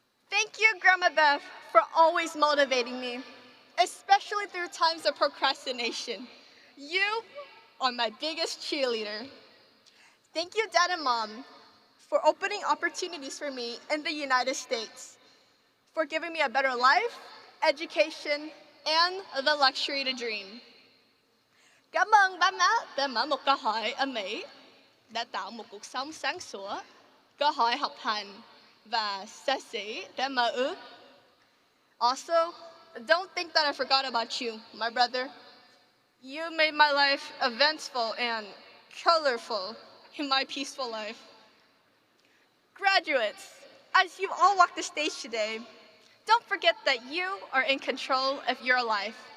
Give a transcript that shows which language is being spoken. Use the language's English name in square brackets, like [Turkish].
[English] Thank you, Grandma Beth, for always motivating me, especially through times of procrastination. You are my biggest cheerleader. Thank you, Dad and Mom, for opening opportunities for me in the United States, for giving me a better life, education, and the luxury to dream. [Vietnamese] Cảm ơn ba má đã mở một cơ hội ở Mỹ, đã tạo một cuộc sống sáng sủa, cơ hội học hành và xa xỉ để mơ ước. [English] Also, don't think that I forgot about you, my brother. You made my life eventful and colorful in my peaceful life. Graduates, as you all walk the stage today, don't forget that you are in control of your life.